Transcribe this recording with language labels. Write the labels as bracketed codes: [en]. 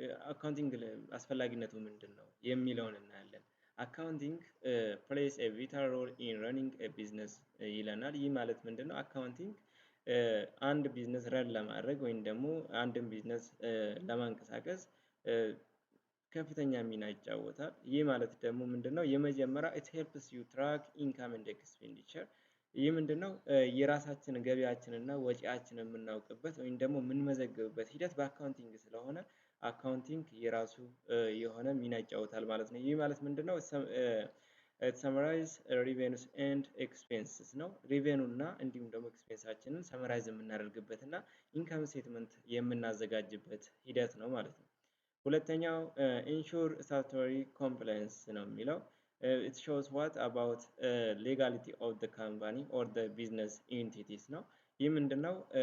[am] አካውንቲንግ አስፈላጊነቱ ምንድነው የሚለውን እናያለን። አካውንቲንግ [en] plays a vital role in running a business [am] ይለናል። ይህ ማለት ምንድነው? አካውንቲንግ አንድ ቢዝነስ ረን ለማድረግ ወይም ደግሞ አንድን ቢዝነስ ለማንቀሳቀስ ከፍተኛ ሚና ይጫወታል። ይህ ማለት ደግሞ ምንድነው? የመጀመሪያ [en] it helps you track income and expenditure። [am] ይህ ምንድነው? የራሳችንን ገቢያችንና ወጪያችንን የምናውቅበት ወይም ደግሞ የምንመዘግብበት ሂደት በአካውንቲንግ ስለሆነ አካውንቲንግ የራሱ የሆነ ሚና ይጫወታል ማለት ነው። ይህ ማለት ምንድነው? [en] ሰመራይዝ ሪቬኑስ ኤንድ ኤክስፔንስስ [am] ነው። ሪቬኑ እና እንዲሁም ደግሞ ኤክስፔንሳችንን ሰመራይዝ የምናደርግበት እና ኢንካም ስቴትመንት የምናዘጋጅበት ሂደት ነው ማለት ነው። ሁለተኛው [en] ኢንሹር ስታቱቶሪ ኮምፕላያንስ [am] ነው የሚለው [en] ኢት ሾውስ ዋት አባውት ሌጋሊቲ ኦፍ ዘ ካምፓኒ ኦር ዘ ቢዝነስ ኢንቲቲስ [am] ነው። ይህ ምንድን ነው?